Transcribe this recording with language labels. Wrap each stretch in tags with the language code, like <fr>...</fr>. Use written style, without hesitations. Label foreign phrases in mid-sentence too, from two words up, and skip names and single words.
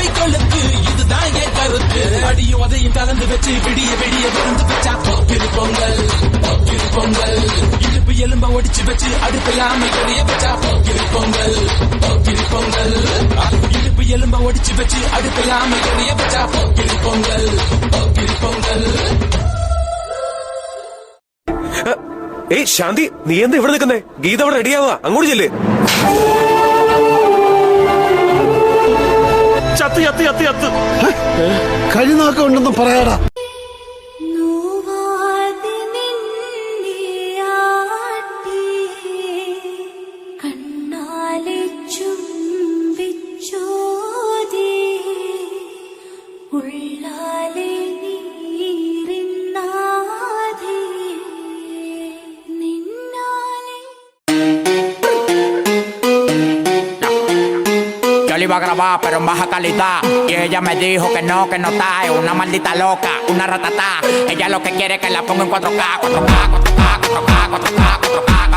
<ta>கொழுத்து இதுதான் என் கருத்து அடியும் அதையும் கலந்து வச்சு விடிய விடிய விருந்து வச்சா போக்கிரு பொங்கல் போக்கிரு பொங்கல் இடுப்பு எலும்ப ஒடிச்சு வச்சு அடுப்பில்லாம கறிய வச்சா போக்கிரு பொங்கல் போக்கிரு பொங்கல் இடுப்பு எலும்ப ஒடிச்சு வச்சு அடுப்பில்லாம கறிய வச்சா போக்கிரு பொங்கல் போக்கிரு பொங்கல்.</ta> <ml>ഏയ് ശാന്തി, നീ എന്താ ഇവിടെ നിൽക്കുന്നേ? ഗീത അവിടെ റെഡിയാവാ, അങ്ങോട്ട് ചെല്ലേ. ചത്ത് ചത്ത് ചത്ത് ചത്ത് കഴിനാക്കം ഉണ്ടെന്ന് പറയാടാ.</ml> <es>Yo le iba a grabar pero en baja calidad y ella me dijo que no está, es una maldita loca, una ratatá. Ella lo que quiere es que la ponga en 4K, 4K, 4K, 4K, 4K, 4K,</es>